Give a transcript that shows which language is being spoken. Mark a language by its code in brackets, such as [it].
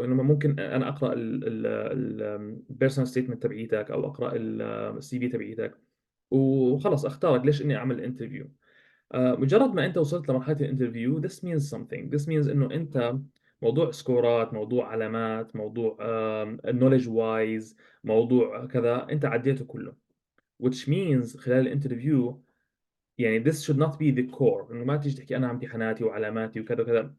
[ar] انه ممكن انا اقرا البيرسونال ستيتمنت تبعيتك، او اقرا السي في تبعيتك، وخلص اختارك ليش اني اعمل انترفيو. مجرد ما انت وصلت لمرحله الانترفيو [en] this means something. this means [ar] انه انت موضوع سكورات، موضوع علامات، موضوع [en] knowledge wise، [ar] موضوع كذا، انت عديته كله. [en] which means [ar] خلال الانترفيو يعني [en] this should not be the core. [ar] انه ما تيجي تحكي انا امتحاناتي وعلاماتي وكذا وكذا.